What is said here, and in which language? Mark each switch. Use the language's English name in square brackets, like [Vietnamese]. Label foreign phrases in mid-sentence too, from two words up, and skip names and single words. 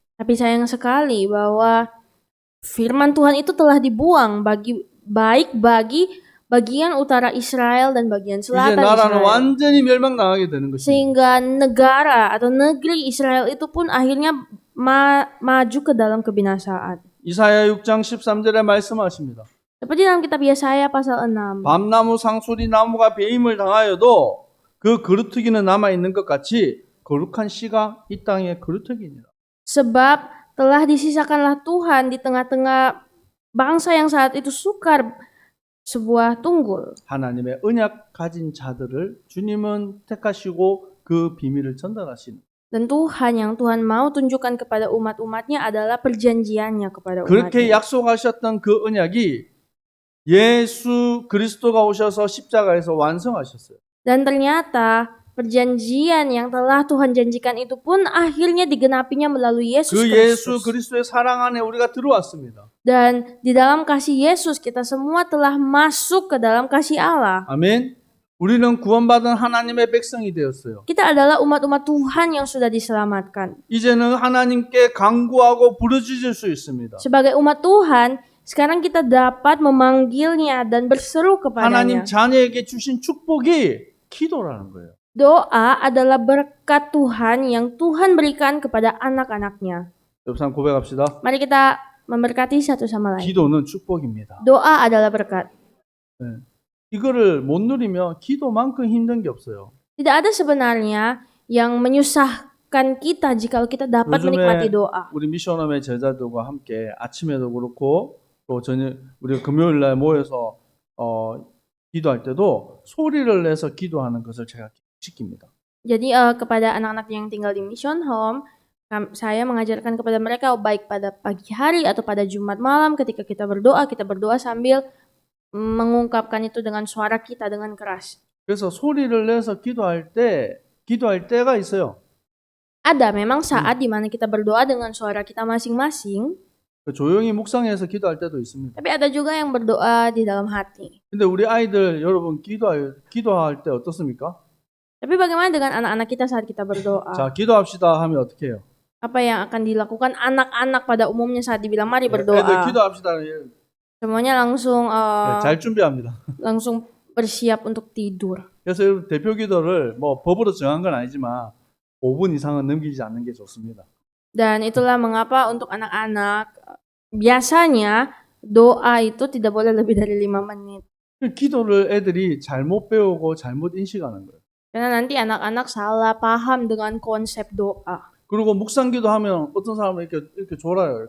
[Indonesian] Tapi sayang sekali bahwa firman Tuhan itu telah dibuang baik bagi bagian utara Israel dan bagian [Korean] 이제 [Indonesian] selatan [Korean] 나라는 [Indonesian] Israel. [Korean] 완전히 멸망당하게 되는 것입니다. [Indonesian] Sehingga negara atau negeri Israel itu pun akhirnya maju ke dalam kebinasaan. [Korean] 이사야 6장 13절에 말씀하십니다. [Indonesian] Seperti dalam kitab Yesaya pasal 6. [Korean] 밤나무 상수리 나무가 배임을 당하여도 그 그루터기는 남아 있는 것 같이 거룩한 씨가 이 땅에 그루터기니라. [Indonesian] Sebab telah disisakanlah Tuhan di tengah-tengah bangsa yang saat itu sukar sebuah tunggul. [Korean] 하나님의 언약 가진 자들을 주님은 택하시고 그 비밀을 전달하시는. [Indonesian] Dan Tuhan yang Tuhan mau tunjukkan kepada umat-umatnya adalah perjanjiannya kepada [Korean] 그렇게 [Indonesian] umatnya. [Korean] 약속하셨던 그 언약이 예수 그리스도가 오셔서 십자가에서 완성하셨어요. [Indonesian] Dan ternyata perjanjian yang telah Tuhan janjikan itu pun akhirnya digenapinya melalui Yesus [Korean] 그 예수 [Indonesian] Kristus. [Korean] 그리스도의 사랑 안에 우리가 들어왔습니다. [Indonesian] Dan di dalam kasih Yesus kita semua telah masuk ke dalam kasih Allah. [Korean] 아멘. 우리는 구원받은 하나님의 백성이 되었어요. [Indonesian] Kita adalah umat-umat Tuhan yang sudah diselamatkan. [Korean] 이제는 하나님께 간구하고 부르짖을 수 있습니다. [Indonesian] Sebagai umat Tuhan, sekarang kita dapat memanggilnya dan berseru [Korean] 하나님 [Indonesian] kepadanya. [Korean] 자녀에게 주신 축복이 기도라는 거예요. [Indonesian] Doa adalah berkat Tuhan yang Tuhan berikan kepada anak-anaknya. [Korean] 옆 사람 고백합시다. [Indonesian] Mari kita memberkati satu sama lain. [Korean] 기도는 축복입니다. [Indonesian] Doa adalah berkat. [Korean] 네. 이거를 못 누리면 기도만큼 힘든 게 없어요. [Indonesian] Tidak ada sebenarnya yang memampukan kita jikalau kita dapat [Korean] 요즘에 [Indonesian] menikmati doa. [Korean] 우리 미션홈의 제자들과 함께 아침에도 그렇고 또 저녁 우리 금요일 날 모여서 기도할 때도 소리를 내서 기도하는 것을 제가 시킵니다. [Indonesian] Jadi kepada anak-anak yang tinggal di Mission Home, saya mengajarkan kepada mereka baik pada pagi hari atau pada Jumat malam ketika kita berdoa sambil mengungkapkan itu dengan suara kita dengan keras. [Korean] 그래서 소리를 내서 기도할 때가 있어요. [Indonesian] Ada memang saat di mana kita berdoa dengan suara kita masing-masing, [Korean] 조용히 묵상해서 기도할 때도 있습니다. [Indonesian] tapi ada juga yang berdoa di dalam hati. [Korean] 근데 우리 아이들 여러분 기도할 때 어떻습니까? [Indonesian] Tapi bagaimana dengan anak-anak kita saat kita berdoa? [Korean] 자, 기도합시다 하면 어떻게 해요? [Indonesian] Apa yang akan dilakukan anak-anak pada umumnya saat dibilang mari [Korean] 애들 [Indonesian] berdoa? [Korean] 기도합시다. [Indonesian] Semuanya langsung [Korean] 잘 준비합니다. [Indonesian] langsung bersiap untuk tidur. [Korean] 그래서 여러분 대표 기도를 뭐 법으로 정한 건 아니지만 5분 이상은 넘기지 않는 게 좋습니다. [Indonesian] Dan itulah mengapa untuk anak-anak biasanya doa itu tidak boleh lebih dari 5 menit. [Korean] 기도를 애들이 잘못 배우고 잘못 인식하는 거예요. [Indonesian] Karena nanti anak-anak salah paham dengan konsep doa. [Korean] 그리고 묵상기도 하면 어떤 사람은 이렇게 졸아요.